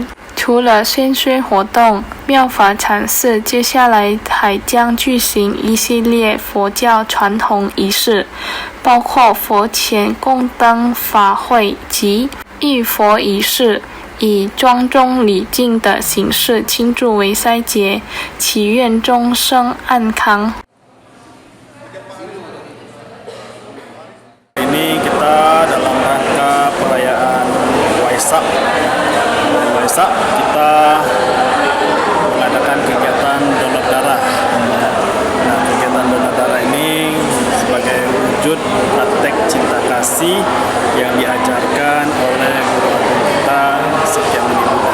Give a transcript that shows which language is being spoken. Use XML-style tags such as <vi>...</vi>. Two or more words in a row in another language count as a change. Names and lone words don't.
<zh>除了献血活动，妙法禅寺接下来还将举行一系列佛教传统仪式，包括佛前供灯法会及浴佛仪式，以庄重礼敬的形式庆祝维赛节，祈愿众生安康。</zh> <id>Ini kita dalam rangka perayaan Waisak. Waisak kita mengadakan kegiatan donor darah. Nah, kegiatan donor darah ini sebagai wujud praktek cinta kasih yang diajarkan oleh guru agung kita Setyamuni Buddha.</id>